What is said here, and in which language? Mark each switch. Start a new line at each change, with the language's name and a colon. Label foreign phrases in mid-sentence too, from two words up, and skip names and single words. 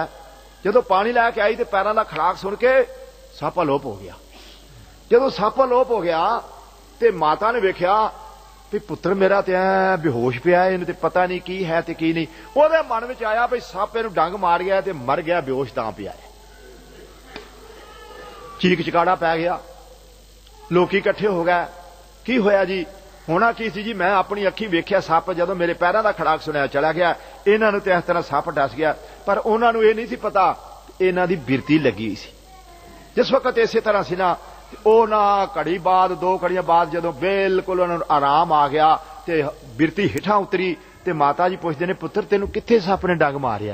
Punjabi: ਜਦੋਂ ਪਾਣੀ ਲੈ ਕੇ ਆਈ ਤੇ ਪੈਰਾਂ ਦਾ ਖੜਾਕ ਸੁਣ ਕੇ ਸੱਪ ਅਲੋਪ ਹੋ ਗਿਆ। ਜਦੋਂ ਸੱਪ ਅਲੋਪ ਹੋ ਗਿਆ ਤੇ ਮਾਤਾ ਨੇ ਵੇਖਿਆ ਵੀ ਪੁੱਤਰ ਮੇਰਾ ਤੇ ਐ ਬੇਹੋਸ਼ ਪਿਆ, ਇਹਨੂੰ ਤੇ ਪਤਾ ਨਹੀਂ ਕੀ ਹੈ ਤੇ ਕੀ ਨਹੀਂ। ਉਹਦੇ ਮਨ ਵਿੱਚ ਆਇਆ ਵੀ ਸੱਪ ਇਹਨੂੰ ਡੰਗ ਮਾਰ ਗਿਆ ਤੇ ਮਰ ਗਿਆ, ਬੇਹੋਸ਼ ਤਾਂ ਪਿਆ ਹੈ। ਚੀਕ ਚਕਾੜਾ ਪੈ ਗਿਆ, ਲੋਕ ਇਕੱਠੇ ਹੋ ਗਏ। ਕੀ ਹੋਇਆ ਜੀ? ਹੋਣਾ ਕੀ ਸੀ ਜੀ, ਮੈਂ ਆਪਣੀ ਅੱਖੀਂ ਵੇਖਿਆ ਸੱਪ, ਜਦੋਂ ਮੇਰੇ ਪੈਰਾਂ ਕਾ ਖੜਾਕ ਸੁਣਿਆ ਚਲਾ ਗਿਆ। ਇਨ੍ਹਾਂ ਨੂੰ ਤੇ ਇਸ ਤਰ੍ਹਾਂ ਸੱਪ ਡੱਸ ਗਿਆ, ਪਰ ਉਨ੍ਹਾਂ ਨੂੰ ਇਹ ਨਹੀਂ ਸੀ ਪਤਾ ਇਨ੍ਹਾਂ ਦੀ ਬਿਰਤੀ ਲੱਗੀ ਸੀ। ਜਿਸ ਵਕਤ ਇਸੇ ਤਰ੍ਹਾਂ ਸੀ ਨਾ, ਉਹ ਨਾ ਘੜੀ ਬਾਅਦ 2 ਘੜੀਆਂ ਬਾਅਦ ਜਦੋਂ ਬਿਲਕੁਲ ਉਨ੍ਹਾਂ ਨੂੰ ਆਰਾਮ ਆ ਗਿਆ ਤੇ ਬਿਰਤੀ ਹੇਠਾਂ ਉਤਰੀ ਤੇ ਮਾਤਾ ਜੀ ਪੁੱਛਦੇ ਨੇ, ਪੁੱਤਰ ਤੈਨੂੰ ਕਿੱਥੇ ਸੱਪ ਨੇ ਡੰਗ ਮਾਰਿਆ?